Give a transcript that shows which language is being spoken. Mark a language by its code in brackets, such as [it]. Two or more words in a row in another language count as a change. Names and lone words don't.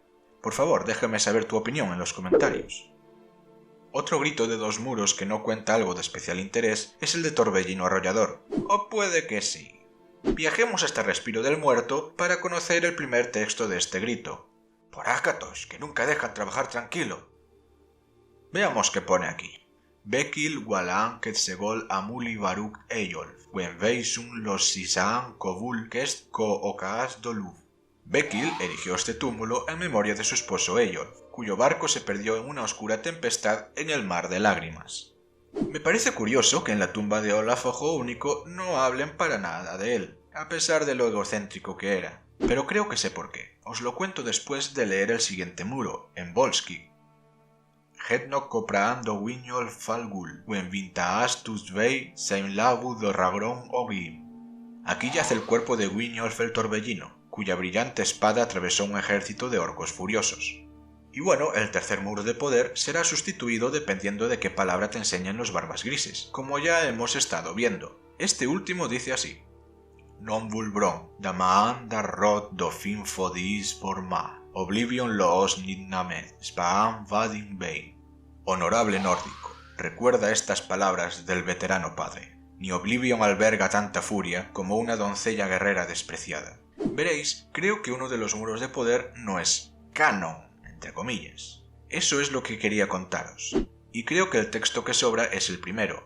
[es] Por favor, déjame saber tu opinión en los comentarios. Otro grito de dos muros que no cuenta algo de especial interés es el de Torbellino Arrollador. O puede que sí. Viajemos hasta Respiro del Muerto para conocer el primer texto de este grito. Por Ácatos, que nunca dejan trabajar tranquilo. Veamos qué pone aquí. Bekil Walan Quetzegol Amuli Baruk Eyolf, Wenveisun los Sisaan Kobul Kest Ko Okaas Doluf. Bekil erigió este túmulo en memoria de su esposo Eyolf, cuyo barco se perdió en una oscura tempestad en el mar de lágrimas. Me parece curioso que en la tumba de Olaf Ojo Único no hablen para nada de él, a pesar de lo egocéntrico que era. Pero creo que sé por qué. Os lo cuento después de leer el siguiente muro, en Volsky. Hetnok Copraando Wiñol Falgul, Wenvintaas Tusvei, Seimlabu Dorragron Ogim. Aquí yace el cuerpo de Wiñolf el Torbellino, cuya brillante espada atravesó un ejército de orcos furiosos. Y bueno, el tercer muro de poder será sustituido dependiendo de qué palabra te enseñen los barbas grises, como ya hemos estado viendo. Este último dice así. Non vulbron, damaan darrot dofin fodis forma, oblivion loos nidnamed, spaan vadin vein. Honorable nórdico, recuerda estas palabras del veterano padre. Ni Oblivion alberga tanta furia como una doncella guerrera despreciada. Veréis, creo que uno de los muros de poder no es canon, entre comillas. Eso es lo que quería contaros. Y creo que el texto que sobra es el primero.